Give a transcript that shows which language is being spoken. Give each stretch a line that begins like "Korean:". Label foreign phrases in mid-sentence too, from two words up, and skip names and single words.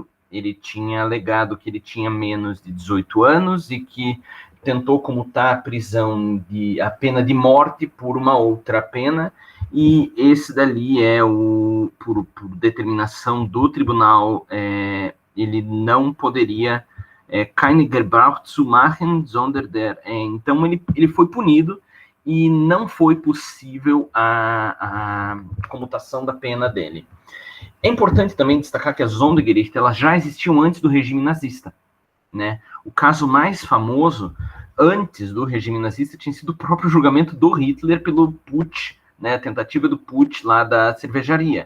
Portuguese: Ele tinha alegado que ele tinha menos de 18 anos e que tentou comutar a pena de morte por uma outra pena, e esse dali por determinação do tribunal, ele não poderia
German: keine Gebrauch zu machen, sondern
Portuguese: então ele foi punido e não foi possível a comutação da pena dele. É importante também destacar que as Sondergerichte, elas já existiam antes do regime nazista, né? O caso mais famoso, antes do regime nazista, tinha sido o próprio julgamento do Hitler pelo putsch, né, a tentativa do putsch lá da cervejaria.